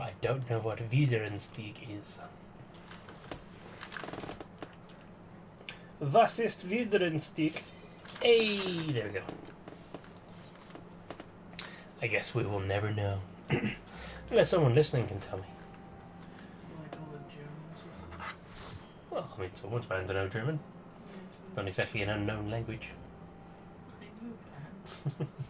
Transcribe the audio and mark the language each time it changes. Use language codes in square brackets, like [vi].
[en] I don't know what Wiedereinstieg is. [de] Was ist Wiedereinstieg? [en] Hey, there we go. I guess we will never know. Unless someone listening can tell me. Like all the Germans or something. Well, I mean, someone's bound to know German. Yes, It's not exactly an unknown language. I knew that.